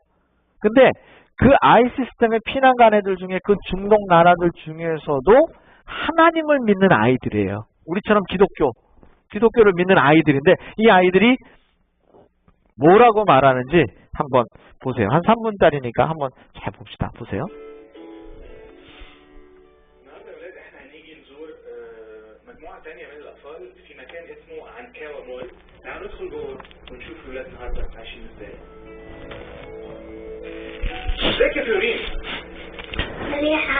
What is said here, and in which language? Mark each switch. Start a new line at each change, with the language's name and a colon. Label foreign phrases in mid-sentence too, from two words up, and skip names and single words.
Korean: 근데 그 아이시스 때문에 피난 간 애들 중에 그 중동 나라들 중에서도 하나님을 믿는 아이들이에요. 우리처럼 기독교를 믿는 아이들인데 이 아이들이 뭐라고 말하는지 한번 보세요. 한 3분짜리니까 한번 잘 봅시다. 보세요.
Arabic: تعالوا ندخل جوه ونشوف ولاد النهارده عايشين ازاي. ازيك يا فلورين؟ مليحة.